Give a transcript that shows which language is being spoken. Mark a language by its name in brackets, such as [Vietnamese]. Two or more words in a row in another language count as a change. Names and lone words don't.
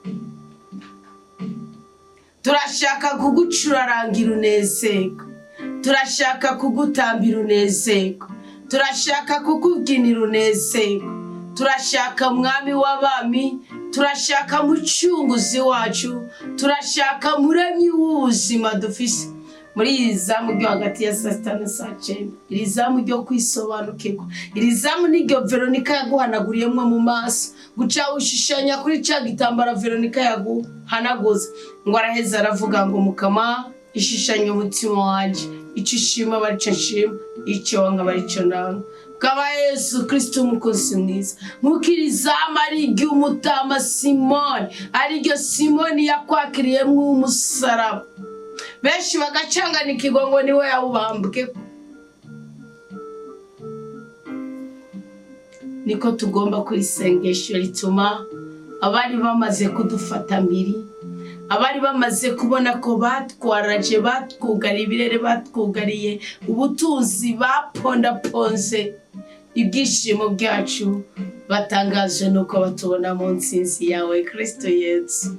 [Rundi] Turashaka kugucurarangira unezerwe, turashaka kugutambira unezerwe, turashaka kukubyinira unezerwe, turashaka mwami w'abami, turashaka mucunguzi wacu, turashaka muremyi w'ubuzima dufise. Muri iri zamu ryo hagati ya saa 6 na saa 9, iri zamu ryo kwisobanukirwa, iri zamu niryo Veronika yaguhanaguriyemwo mu maso, guca ushishanya kuri ca gitambara Veronika yaguhanaguza, ngo araheza aravuga ngo mukama ishishanye umutima wanje, ico ushima barico nshima, ico wanga barico nanga. Kaba Yesu Kristo umukozi mwiza, nk'ukiri zamu ari iry'umutama Simoni, ari ryo Simoni yakwakiriyemwo umusaraba, benshi bagacanganikirwa ngo niwe yawubambweko. Niko tugomba kwisengesha rituma abari bamaze kudufata mbiri, abari bamaze kubona ko batwaraje, batwugariye ibirere, batwugariye ubutunzi, bapondaponze ibyishimo byacu, batangaje nuko batubona mu nsinzi yawe Kristo Yesu.